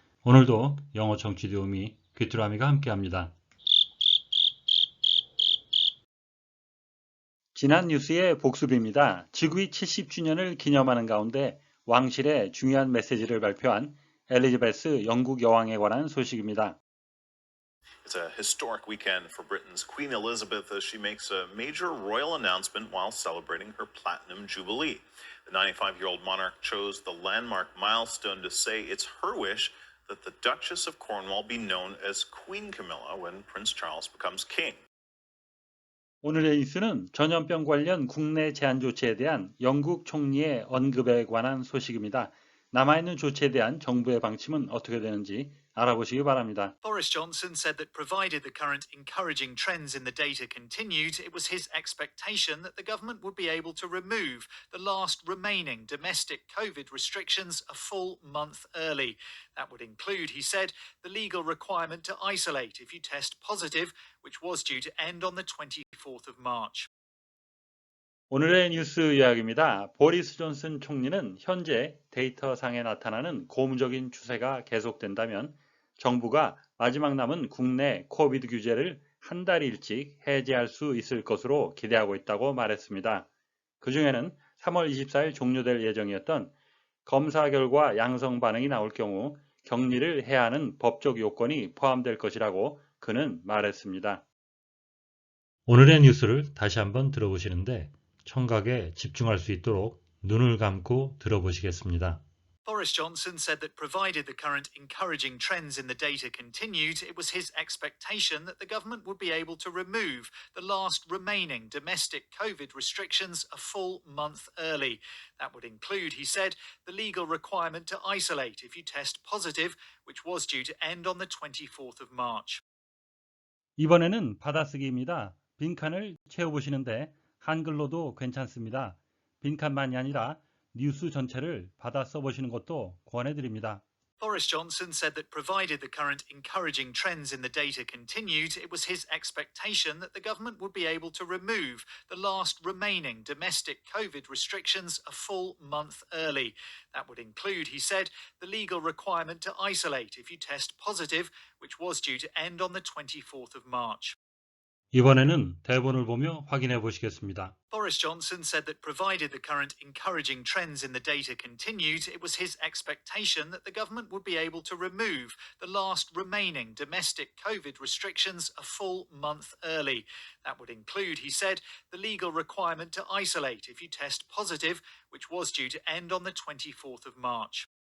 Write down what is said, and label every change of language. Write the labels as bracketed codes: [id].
[ko] 오늘도 영어 청취 도우미 귀뚜라미가 함께합니다. 지난 뉴스의 복습입니다. 즉위 70주년을 기념하는 가운데 왕실의 중요한 메시지를 발표한 엘리자베스 영국 여왕에 관한 소식입니다. [en] It's a historic weekend for Britain's Queen Elizabeth as she makes a major royal announcement while celebrating her Platinum Jubilee. The 95-year-old monarch chose the landmark milestone to say it's her wish that the Duchess of Cornwall be known as Queen Camilla when Prince Charles becomes king. [ko] 오늘의 뉴스는 전염병 관련 국내 제한 조치에 대한 영국 총리의 언급에 관한 소식입니다. 남아있는 조치에 대한 정부의 방침은 어떻게 되는지 알아보시기 바랍니다. [en] Boris Johnson said that provided the current encouraging trends in the data continued, it was his expectation that the government would be able to remove the last remaining domestic COVID restrictions a full month early. That would include, he said, the legal requirement to isolate if you test positive, which was due to end on the 24th of March. [ko] 오늘의 뉴스 요약입니다. 보리스 존슨 총리는 현재 데이터상에 나타나는 고무적인 추세가 계속된다면 정부가 마지막 남은 국내 코비드 규제를 한 달 일찍 해제할 수 있을 것으로 기대하고 있다고 말했습니다. 그 중에는 3월 24일 종료될 예정이었던 검사 결과 양성 반응이 나올 경우 격리를 해야 하는 법적 요건이 포함될 것이라고 그는 말했습니다. 오늘의 뉴스를 다시 한번 들어보시는데 청각에 집중할 수 있도록 눈을 감고 들어보시겠습니다. [en] Boris Johnson said that provided the current encouraging trends in the data continued, it was his expectation that the government would be able to remove the last remaining domestic COVID restrictions a full month early. That would include, he said, the legal requirement to isolate if you test positive, which was due to end on the 24th of March. [ko] 이번에는 받아쓰기입니다. 빈칸을 채워보시는데 한글로도 괜찮습니다. 빈칸만이 아니라 뉴스 전체를 받아 써보시는 것도 권해드립니다. [en] Boris Johnson said that provided the current encouraging trends in the data continued, it was his expectation that the government would be able to remove the last remaining domestic COVID restrictions a full month early. That would include, he said, the legal requirement to isolate if you test positive, which was due to end on the 24th of March. [ko] 이번에는 대본을 보며 확인해 보시겠습니다. [en] Boris Johnson said that provided the current encouraging trends in the data continued, it was his expectation that the government would be able to remove the last remaining domestic COVID restrictions a full month early. That would include, he said, the legal requirement to isolate if you test positive, which was due to end on the 24th of March.